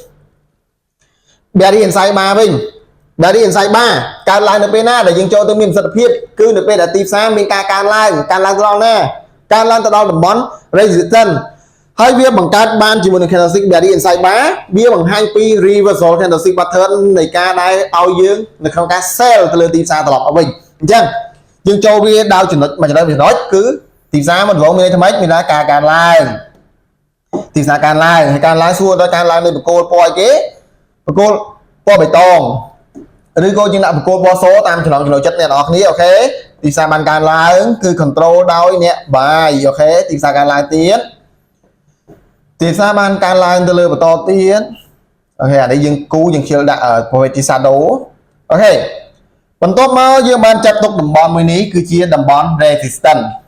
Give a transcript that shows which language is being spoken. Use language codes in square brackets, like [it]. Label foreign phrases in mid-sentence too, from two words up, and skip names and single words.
[en] bearish inside bar [km] វិញ [en] bearish inside bar [km] កើនឡើងនៅពេលណាដែលយើងចូលទៅមានប្រសិទ្ធភាពគឺនៅពេលដែលទីផ្សារមានការកើនឡើងទៅដល់ណាកើនឡើងទៅដល់តំបន់ resistance ហើយវាបង្កើតបានជាមួយនឹង candlestick [en] bearish inside bar [km] វាបង្ហាញពី [en] reversal candlestick pattern [km] នៃការដែលឲ្យយើងនៅក្នុងការ sell ទៅលើទីផ្សារត្រឡប់មកវិញអញ្ចឹងយើងចូលវាដល់ចំណុចមួយចំណុ ចគឺទីផ្សារមកដំបូងមានថ្មីមានការកើនឡើងទីផ្សារកើនឡើងហើយកើនឡើងសួរដល់កើនឡើងនៃបកគោលពណ៌អីគេ បកគោលពណ៌បៃតងឬក៏យើងដាក់បកគោលពណ៌សតាមចំណង់ចំណូលចិត្តអ្នកនរគ្នាអូខេទីផ្សារបានកើនឡើងគឺ control ដោយអ្នក buy អូខេទីផ្សារកើនឡើងទៀតទីផ្សារបានកើនឡើងទៅលើបន្តទៀតអូខេអានេះយើងគូយើងខ្ជិលដាក់ប្រវេទជា shadow អូខេបន្ទាប់មកយើងបានចាត់ទុកតំបន់មួយនេះគឺជាតំបន់ resistance